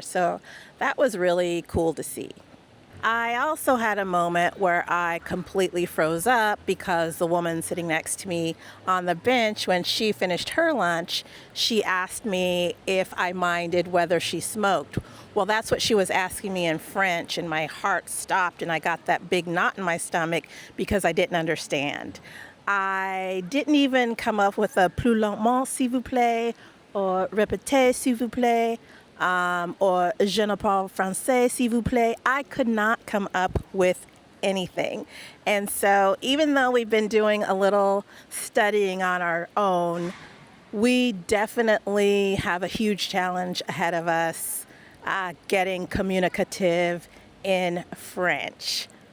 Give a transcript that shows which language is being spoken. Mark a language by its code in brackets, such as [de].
[en] So that was really cool to see. I also had a moment where I completely froze up because the woman sitting next to me on the bench, when she finished her lunch, she asked me if I minded whether she smoked. Well, that's what she was asking me in French, and my heart stopped and I got that big knot in my stomach because I didn't understand. I didn't even come up with a [fr] plus lentement, s'il vous plaît, [en] or [fr] répétez, s'il vous plaît. [en] Or [fr] je ne parle français, s'il vous plaît. [en] I could not come up with anything. And so even though we've been doing a little studying on our own, we definitely have a huge challenge ahead of us getting communicative in French.